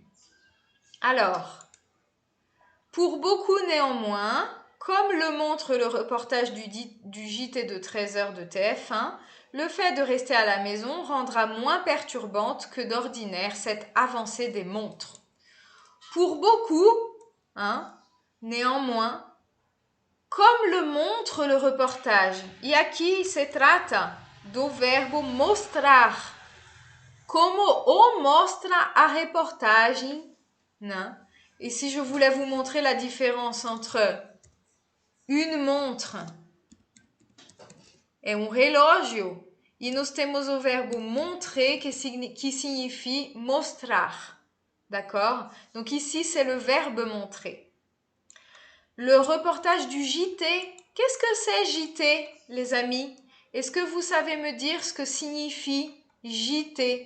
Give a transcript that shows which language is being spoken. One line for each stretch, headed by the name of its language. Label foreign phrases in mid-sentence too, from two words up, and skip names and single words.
French: Alors, pour beaucoup néanmoins, comme le montre le reportage du JT de 13h de TF1, le fait de rester à la maison rendra moins perturbante que d'ordinaire cette avancée des montres. Pour beaucoup, néanmoins, comme le montre le reportage,
Portuguese: e aqui se trata do verbo mostrar, como o mostra a reportagem, né?
French: Et si je voulais vous montrer la différence entre une montre et un relógio,
Portuguese: e nós temos o verbo
French: montrer qui signifie mostrar. D'accord? Donc ici, c'est le verbe montrer. Le reportage du JT, qu'est-ce que c'est JT, les amis? Est-ce que vous savez me dire ce que signifie JT?